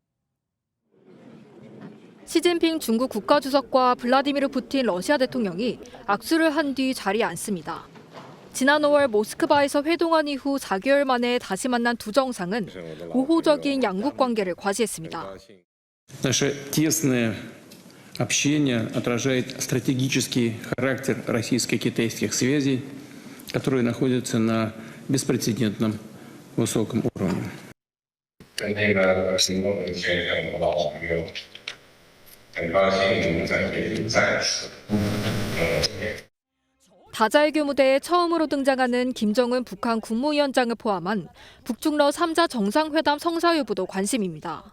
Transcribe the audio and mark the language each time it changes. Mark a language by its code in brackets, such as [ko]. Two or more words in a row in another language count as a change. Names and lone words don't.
[ko] 시진핑 중국 국가주석과 블라디미르 푸틴 러시아 대통령이 악수를 한 뒤 자리에 앉습니다. 지난 5월 모스크바에서 회동한 이후 4개월 만에 다시 만난 두 정상은 우호적인 양국 관계를 과시했습니다. [ru] Наше тесное общение отражает стратегический характер российско-китайских связей, которые находятся на беспрецедентном высоком уровне. [ko] 다자외교 무대에 처음으로 등장하는 김정은 북한 국무위원장을 포함한 북중러 3자 정상회담 성사 여부도 관심입니다.